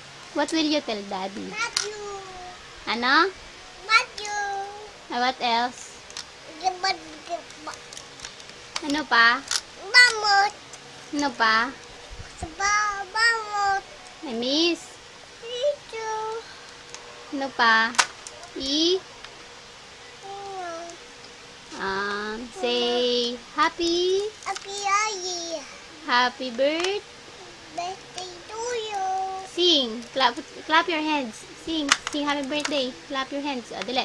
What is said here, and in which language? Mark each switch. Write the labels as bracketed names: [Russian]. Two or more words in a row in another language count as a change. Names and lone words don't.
[English] What will you tell Daddy? Love you. [Filipino] Ano? [English] Love you. What else? Gibad. [Filipino] Ano pa? Bamot. Ano pa? Bamot. [English] I miss. [Filipino] Ito. Ano pa? [English] Say happy birthday. Birthday to you. Sing. Clap your hands. Sing happy birthday. Clap your hands. Dali.